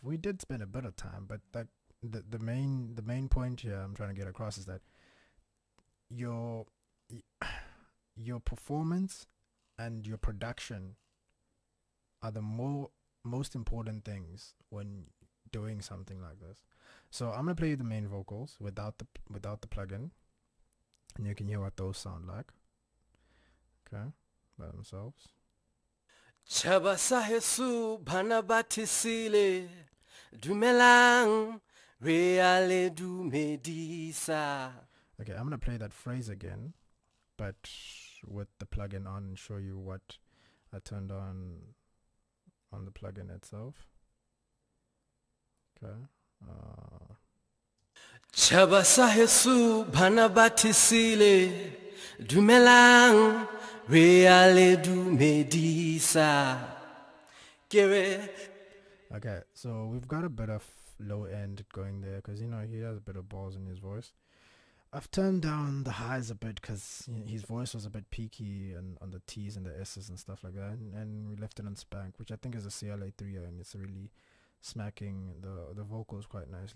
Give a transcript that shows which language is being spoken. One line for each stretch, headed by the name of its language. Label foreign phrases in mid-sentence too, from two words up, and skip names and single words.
English: We did spend a bit of time, but like the main point here I'm trying to get across is that your performance and your production are the most important things when doing something like this. So I'm gonna play you the main vocals without the plugin, and you can hear what those sound like. Okay, by themselves. Chabasa Jesu banabatisile dumelang reale du medisa. Okay, I'm gonna play that phrase again, but with the plugin on, and show you what I turned on the plugin itself. Okay. Chabasa Jesu banabatisile dumelang reale du medisa. Okay, so we've got a bit of low end going there because, you know, he has a bit of balls in his voice. I've turned down the highs a bit because his voice was a bit peaky and on the T's and the S's and stuff like that, and we left it on spank, which I think is a CLA 3, and it's really smacking the vocals quite nicely.